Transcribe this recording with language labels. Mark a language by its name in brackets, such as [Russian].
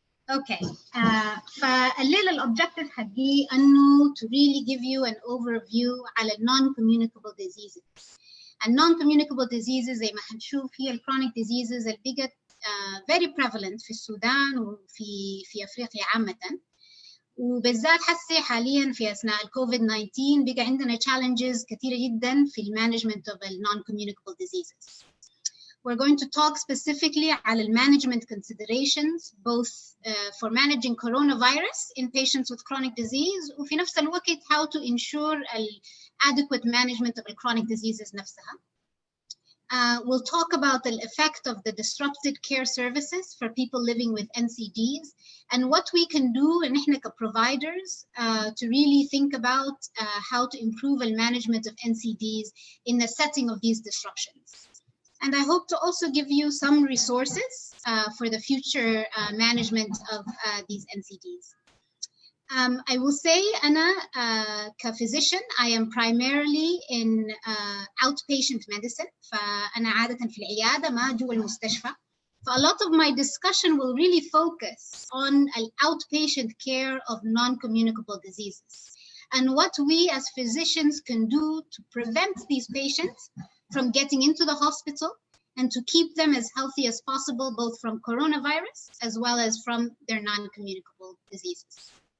[English] Okay, [Arabic] فالليلة الأوبجكتيف حقي إنه [English] to really give you an overview [Arabic] على [English] non-communicable diseases. [Arabic] non-communicable diseases زي ما حنشوف هي [English] chronic diseases [Arabic] اللي بقت [English] very prevalent [Arabic] في السودان وفي أفريقيا عامة، وبالذات حسي حاليا في أثناء COVID-19 بقى عندنا challenges كثيرة جدا في [English] management of non-communicable diseases. We're going to talk specifically [Arabic] على [English] management considerations both for managing coronavirus in patients with chronic disease [Arabic] وفي نفس الوقت [English] how to ensure adequate management of the chronic diseases [Arabic] نفسها. [English] We'll talk about the effect of the disrupted care services for people living with NCDs and what we can do and [Arabic] إحنا [English] providers to really think about how to improve the management of NCDs in the setting of these disruptions. And I hope to also give you some resources for the future management of these NCDs. I will say, Anna, كphysician, I am primarily in outpatient medicine. [Arabic] فأنا عادة في العيادة ما جوا المستشفى. [English] A lot of my discussion will really focus on the outpatient care of non-communicable diseases and what we as physicians can do to prevent these patients from getting into the hospital and to keep them as healthy as possible, both from coronavirus as well as from their non-communicable diseases.